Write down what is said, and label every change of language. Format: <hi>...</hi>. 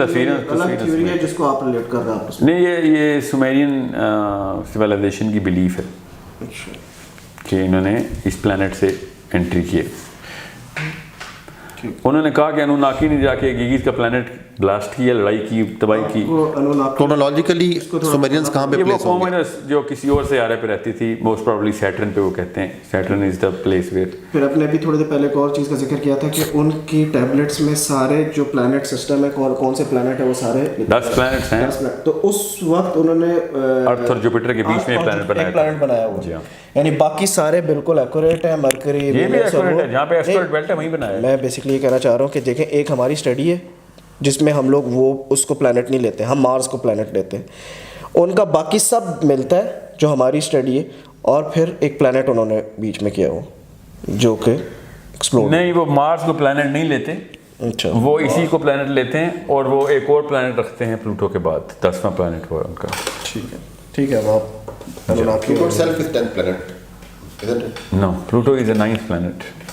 <ur>الگ تھیوری ہے جس کو آپ ریلیٹ کر رہے ہیں آپ. نہیں, یہ سومیرین سویلائزیشن کی بلیف ہے کہ انہوں نے اس پلانٹ سے انٹری کی. انہوں نے کہا کہ انوناکی نے جا کے گیگیز کا پلانٹ بلاسٹ کیا, لڑائی کی, تباہی کی. کرونالوجیکلی سومیرینز کہاں پہ پلیس ہوں گے؟ جو کسی اور سیارے پہ رہتی تھی, موسٹ پروبیبلی سیٹرن پہ. وہ کہتے ہیں</ur> <en>Saturn is the place where.</en> <ur>پھر اپنے بھی تھوڑی دیر پہلے ایک اور چیز کا ذکر کیا تھا کہ ان کی ٹیبلٹس میں سارے جو پلانٹ سسٹم ہے, کون سے پلانٹ ہے, وہ سارے 10 پلانٹس ہیں. تو اس وقت انہوں نے ارتھ اور جوپیٹر کے بیچ میں پلانٹ بنایا ہوا, یعنی باقی سارے بالکل ایکوریٹ ہیں. مرکری یہ بھی ایکوریٹ ہے, جہاں پہ ایسٹرائڈ بیلٹ ہے وہیں بنایا ہے. میں بیسکلی یہ کہنا چاہ رہا ہوں کہ دیکھیں, ایک ہماری اسٹڈی ہے جس میں ہم لوگ وہ اس کو پلانٹ نہیں لیتے, ہم مارس کو پلانٹ لیتے ہیں. ان کا باقی سب ملتا ہے جو ہماری اسٹڈی ہے, اور پھر ایک پلانٹ انہوں نے بیچ میں کیا ہو جو کہ ایکسپلور. نہیں, وہ مارس کو پلانٹ نہیں لیتے. اچھا, وہ اسی کو پلانٹ لیتے ہیں, اور وہ ایک اور پلانٹ رکھتے ہیں پلوٹو کے بعد, 10واں پلانٹ ہوا ان کا. ٹھیک ہے. اب</ur> <en>Pluto itself is 10th planet, isn't it? No, Pluto is the 9th planet.</en>